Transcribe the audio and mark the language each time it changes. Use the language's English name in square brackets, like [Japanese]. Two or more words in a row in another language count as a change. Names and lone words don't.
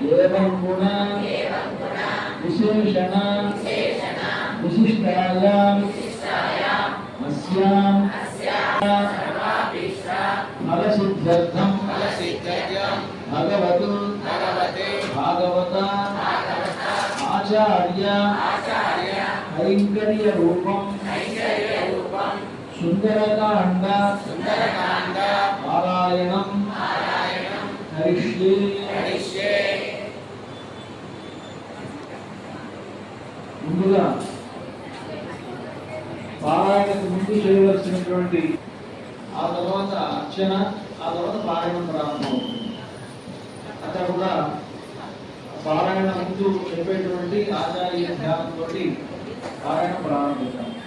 [Sanskrit] एवं गुण विशेषण विशिष्टायां अस्यां फलसिद्ध्यर्थं भगवतु भागवता आचार्य कैंकर्य रूपं सुंदरकांड पारायणं [Telugu] करिष्ये ముందుగా పారాయణకు ముందు చేయవలసినటువంటి ఆ తర్వాత అర్చన ఆ తర్వాత పారాయణం ప్రారంభమవుతుంది. అక్కడ కూడా పారాయణ ముందు చెప్పేటువంటి ఆచార్య ధ్యానంతో పారాయణ ప్రారంభిస్తాం.